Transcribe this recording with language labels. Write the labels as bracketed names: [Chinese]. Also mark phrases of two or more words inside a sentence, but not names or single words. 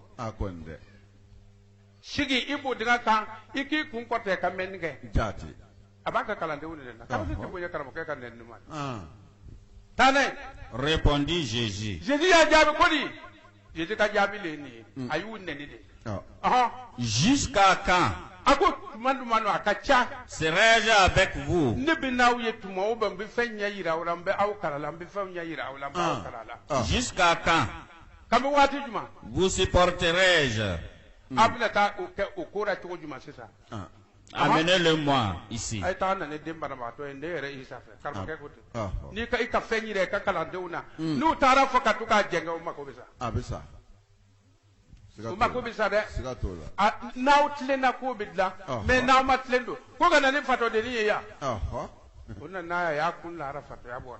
[Bambara] a kɔni dɛ sigi i b'o dingɛ kan i k'i kun kɔrɔta i ka mɛnni kɛ jaati a b'a ka kalandenw de la k'aw tɛ bonya karamɔgɔkɛ ka nɛni ma taa n'a ye [French] répondit Jésus [Bambara] y'a jaabi ko di Jésus ka jaabi le ye nin ye a y'u nɛni de [French] jusqu'à quand [Bambara] a ko tuma duman a ka ca [French] serai-je avec vous [Bambara] ne bɛ n'aw ye tuma o bɛn n bɛ fɛn ɲɛ yira aw la n bɛ aw kala la n bɛ fɛn ɲɛ yira aw la n bɛ aw kala la [French] jusqu'à quand [Bambara] kabini waati jumɛn [French] vous supporterai-je [Bambara] a bɛna taa o kɛ o ko la cogo jumɛn sisan [French] amenez-le-moi ici [Bambara] a ye taa na ne den banabagatɔ ye ne yɛrɛ Isa fɛ karamɔgɔkɛ ko ten n'i ka i ka fɛn yira i ka kalandenw na n'u taara fɔ ka to k'a jɛngɛ o mako bɛ sa a bɛ sa o mako bɛ sa dɛ siga t'o la n'aw tilenna k'o bɛ dilan mais n'aw ma tilen don ko ka na ni fatɔdennin ye yan o nana a y'a kun lahara fatɔya bɔra